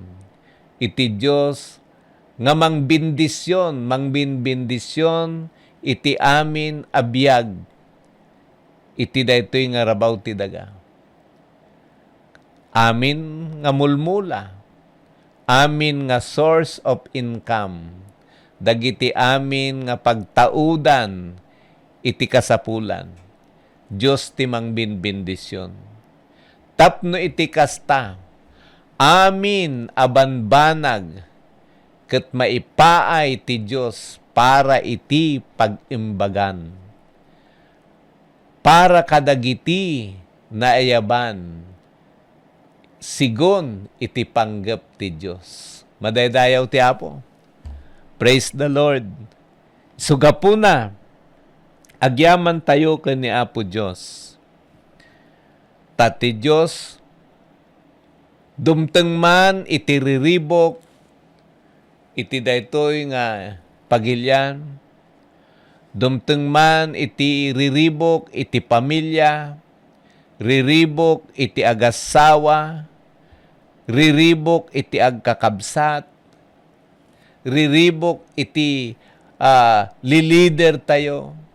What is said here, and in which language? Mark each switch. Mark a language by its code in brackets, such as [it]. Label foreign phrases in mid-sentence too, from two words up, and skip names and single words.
[ilo] Iti Dios nga mangbindisyon iti amin abiyag. Iti daytoy nga rabaw ti daga. Amin nga mulmula. Amin nga [en] source of income. [ilo] Dagiti amin nga pagtaudan iti kasapulan. Dios ti mangbinbindisyon. Tapno iti kasta, amin abanbanag, ket maipaay ti Dios para iti pagimbagan. Para kadagiti naayaban, sigon iti panggap ti Diyos. Madaydayaw ti Apo. [en] Praise the Lord. [ilo] Sugapuna, agyaman tayo ken ni Apo Diyos. Tati Diyos, dumteng man iti riribok, iti daytoy nga pagilyan, dumteng man iti riribok iti pamilya, riribok iti agasawa, riribok iti agkakabsat, riribok iti lilider tayo.